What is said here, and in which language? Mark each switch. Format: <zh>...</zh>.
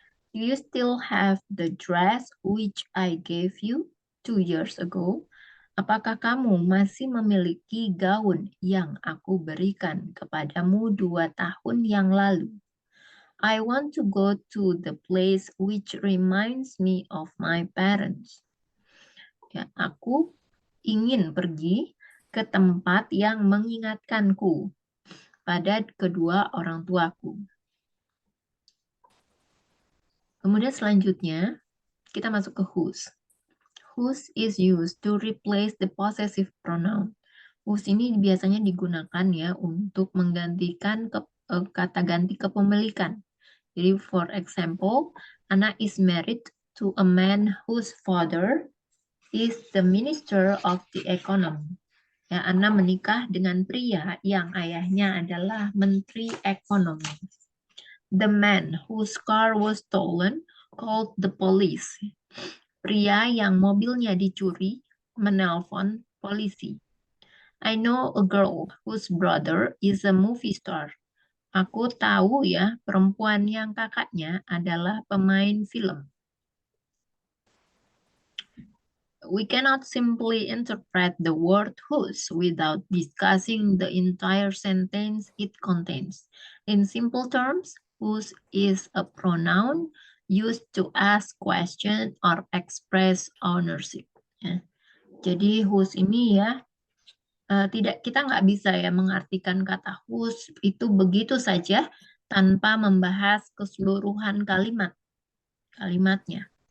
<en>Do you still have the dress which I gave you 2 years ago?</en> <id>Apakah kamu masih memiliki gaun yang aku berikan kepadamu 2 tahun yang lalu?</id> <en>I want to go to the place which reminds me of my parents.</en> <id>Ya, aku ingin pergi ke tempat yang mengingatkanku pada kedua orang tuaku. Kemudian selanjutnya, kita masuk ke whose.</id> <en>Whose is used to replace the possessive pronoun.</en> <id>Whose ini biasanya digunakan ya untuk menggantikan kata ganti kepemilikan.</id> <en>Jadi for example, Anna is married to a man whose father is the minister of the economy.</en> <id>Ya, Anna menikah dengan pria yang ayahnya adalah menteri ekonomi.</id> <en>The man whose car was stolen called the police.</en> <id>Pria yang mobilnya dicuri menelpon polisi.</id> <en>I know a girl whose brother is a movie star.</en> <id>Aku tahu ya, perempuan yang kakaknya adalah pemain film.</id> <en>We cannot simply interpret the word whose without discussing the entire sentence it contains. In simple terms, whose is a pronoun used to ask question or express ownership. Ya.</en> <id>Jadi whose ini ya kita nggak bisa ya mengartikan kata whose itu begitu saja tanpa membahas keseluruhan kalimatnya.</id>